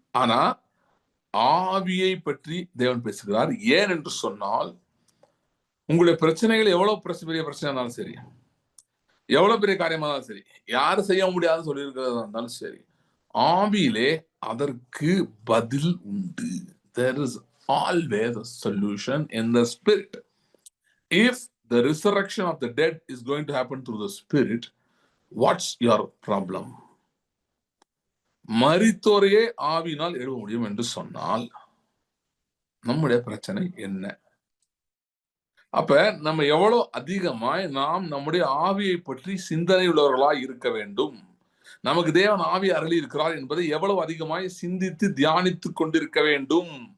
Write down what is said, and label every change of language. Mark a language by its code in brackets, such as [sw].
[ta] ஆனா ஆவியை பற்றி தேவன் பேசுகிறார். ஏன் என்று சொன்னால், உங்களுடைய பிரச்சனைகள் எவ்வளவு பெரிய பிரச்சனை இருந்தாலும் சரி, எவ்வளவு பெரிய காரியமா இருந்தாலும் சரி, யாரும் செய்ய முடியாதுன்னு சொல்லியிருக்கிறதா இருந்தாலும் சரி, ஆவியிலே அதற்கு பதில் உண்டு. [en] There is always a solution in the spirit. If the resurrection of the dead is going to happen through the spirit, what's your problem? [ta] மரித்தோரையே ஆவியினால் எழுத முடியும் என்று சொன்னால் நம்முடைய பிரச்சனை என்ன? அப்ப நம்ம எவ்வளவு அதிகமாய் நாம் நம்முடைய ஆவியை பற்றி சிந்தனை உள்ளவர்களாய் இருக்க வேண்டும். நமக்கு தேவன் ஆவி அருளி இருக்கிறார் என்பதை எவ்வளவு அதிகமாய் சிந்தித்து தியானித்துக் கொண்டிருக்க வேண்டும்.